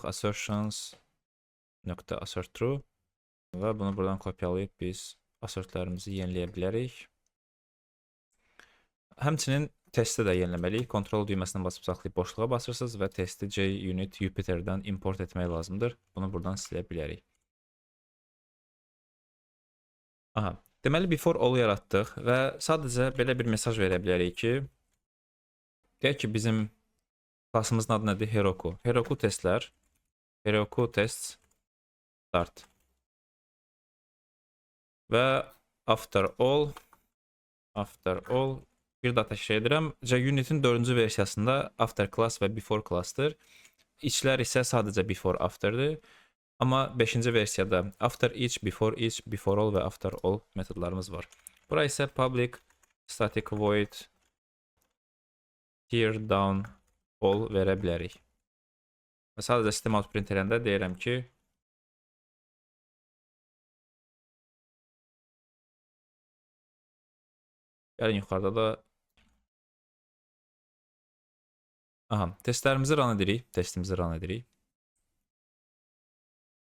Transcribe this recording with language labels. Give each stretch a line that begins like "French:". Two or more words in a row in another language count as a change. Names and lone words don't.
English: Assertions.assert true
Azerbaijani: və bunu buradan kopyalayıb biz assert-lərimizi yeniləyə bilərik. Həmçinin testi də yeniləməliyik. Kontrol düyməsinə basıb saxlayıb boşluğa basırsınız və testi JUnit Jupyter-dən import etmək lazımdır. Bunu buradan silə bilərik. Aha. Deməli,
English: before all
Azerbaijani: yaratdıq və sadəcə belə bir mesaj verə bilərik ki, deyək ki, bizim klassımızın adı nədir? Heroku. Heroku testlər. Heroku
English: tests start.
Azerbaijani: Və
English: after all
Azerbaijani: bir daha təkrar edirəm. JUnit'in 4-cü versiyasında
English: after class
Azerbaijani: və
English: before class'dır.
Azerbaijani: İçlər isə sadəcə
English: before after'dır.
Azerbaijani: Amma 5-ci versiyada
English: after each, before all
Azerbaijani: və
English: after all
Azerbaijani: metodlarımız var. Bura isə
English: public static void here down all
Azerbaijani: verə bilərik. Və sadəcə
English: system out print
Azerbaijani: edəndə deyirəm ki, gəlin yuxarıda da testlərimizi run edirik.